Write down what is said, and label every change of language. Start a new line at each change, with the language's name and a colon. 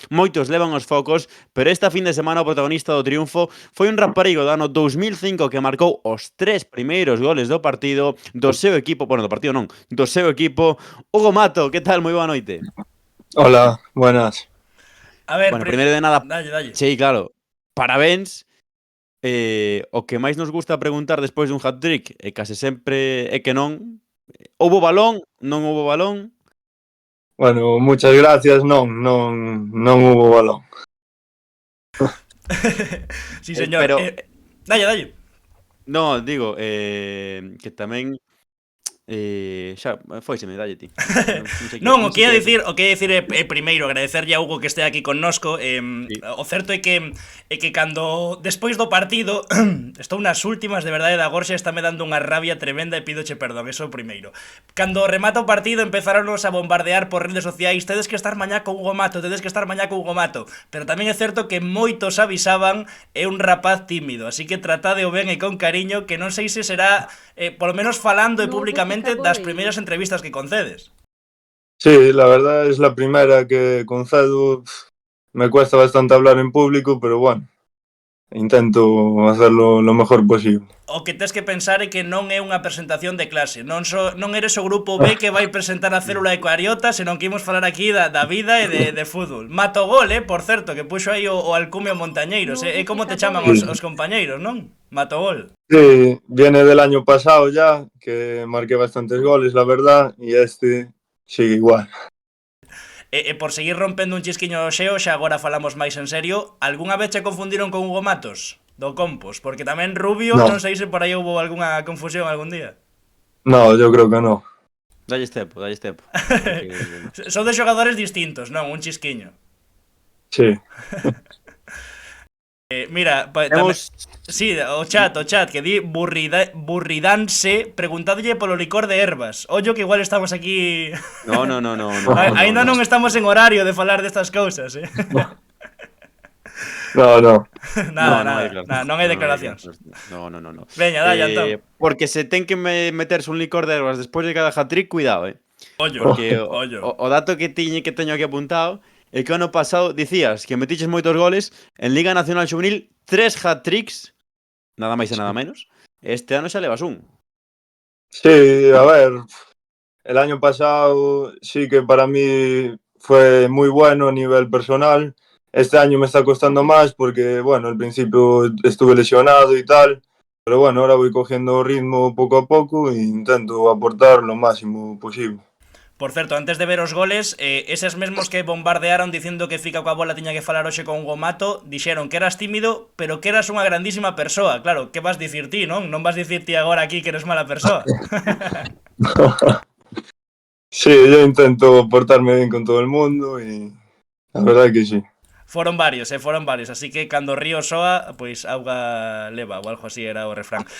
Galician: Moitos levan os focos, pero esta fin de semana o protagonista do triunfo foi un raparigo do ano 2005 que marcou os 3 primeiros goles do partido do seu equipo, bueno, do partido non, do seu equipo. Hugo Mato, que tal? Moi boa noite.
Spanish: Hola, buenas.
Galician: A ver, Bueno, primeiro de nada, dalle. sí, claro, parabéns. O que máis nos gusta preguntar despois dun hat-trick e case sempre é que non. Houbo balón? Non houbo balón?
Spanish: Bueno, muchas gracias, non hubo balón. Sí, señor. Pero...
Galician: Dalle. No, digo, que tamén xa foiseme, dalle ti. Non, o que ia dicir é primeiro agradecerlle a Hugo que este aquí connosco. O certo é que cando despois do partido estou nas últimas, de verdade, da Gorxa estáme dando unha rabia tremenda e pídoche perdón, eso primeiro. Cando remata o partido empezaronos a bombardear por redes sociais, tedes que estar mañá con Hugo Mato, pero tamén é certo que moitos avisaban, é un rapaz tímido, así que tratade o ben e con cariño, que non sei se será polo menos falando e públicamente das primeiras entrevistas que concedes.
Spanish: Sí, la verdad es la primera que concedo. Me cuesta bastante hablar en público, pero bueno, intento hacerlo lo mejor posible.
Galician: O que tes que pensar é que non é unha presentación de clase. Non eres o grupo B que vai presentar a célula eucariota, senón que imos falar aquí da vida e de fútbol. Matogol, por certo, que puxo aí o alcumio Montañeiros. É como te chaman os compañeiros, non? Matogol.
Spanish: Sí, viene del año pasado ya, que marqué bastantes goles, la verdad, y este sigue igual.
Galician: E por seguir rompendo un chisquiño xeo, xa agora falamos máis en serio, algunha vez che confundiron con Hugo Matos? Do Compos, porque tamén Rubio,
Spanish: No.
Galician: non sei se por aí houve algunha confusión algún día.
Spanish: No, yo creo que no.
Galician: Dalles tempo, dalles tempo. Porque... Son de xogadores distintos, non? Un chisquiño. Sí. Mira, tamén... Sí, o chat, que di burridanse preguntadolle polo licor de ervas. Ollo que igual estamos aquí...
Spanish: No.
Galician: Ainda non estamos en horario de falar destas cousas,
Spanish: No.
Galician: Nada, non hai declaracións.
Spanish: No.
Galician: Veña, dai, Antón. Porque se ten que meterse un licor de ervas despois de cada hat-trick, cuidado, Ollo, Porque ollo. o dato que teño aquí apuntado é que o ano pasado dicías que metiches moitos goles en Liga Nacional Xuvenil, 3 hat-tricks, nada máis e nada menos. Este ano xa levas un.
Spanish: Sí, a ver, el año pasado sí que para mí fue muy bueno a nivel personal. Este año me está costando más porque, bueno, al principio estuve lesionado y tal, pero bueno, ahora voy cogiendo ritmo poco a poco e intento aportar lo máximo posible.
Galician: Por certo, antes de ver os goles, eses mesmos que bombardearon dicindo que Fica coa bola tiña que falar hoxe con Hugo Mato, dixeron que eras tímido, pero que eras unha grandísima persoa. Claro, que vas dicir ti, non? Non vas dicir ti agora aquí que eres mala persoa.
Spanish: Sí, yo intento portarme bien con todo el mundo y la verdad que sí.
Galician: Foron varios, así que cando o río soa, pois auga leva, ou algo así era o refrán.